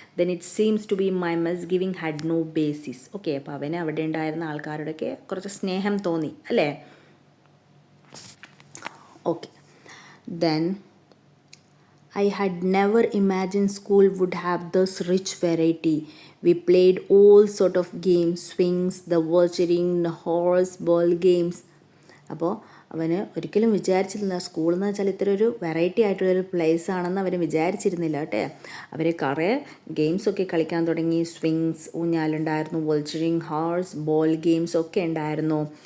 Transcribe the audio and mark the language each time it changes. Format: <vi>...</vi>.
<en>Then it seems to be my misgiving had no basis.</en> <ml>Okay, അപ്പോൾ അവന് അവിടെ ഉണ്ടായിരുന്ന ആൾക്കാരോടൊക്കെ കുറച്ച് സ്നേഹം തോന്നി അല്ലേ.</ml> <en>Okay, then I had never imagined school would have this rich variety. We played all sort of games, swings, the watering, the horse ball games.</en> <ml>അപ്പോൾ അവന് ഒരിക്കലും വിചാരിച്ചിരുന്നില്ല സ്കൂൾ എന്ന് വെച്ചാൽ ഇത്ര ഒരു വെറൈറ്റി ആയിട്ടുള്ളൊരു പ്ലേസ് ആണെന്ന് അവന് വിചാരിച്ചിരുന്നില്ല കേട്ടോ. അവർ കുറേ ഗെയിംസൊക്കെ കളിക്കാൻ തുടങ്ങി. സ്വിങ്സ്, ഊഞ്ഞാലുണ്ടായിരുന്നു, വോൾച്ചറിങ്, ഹോഴ്സ് ബോൾ ഗെയിംസ് ഒക്കെ ഉണ്ടായിരുന്നു.</ml>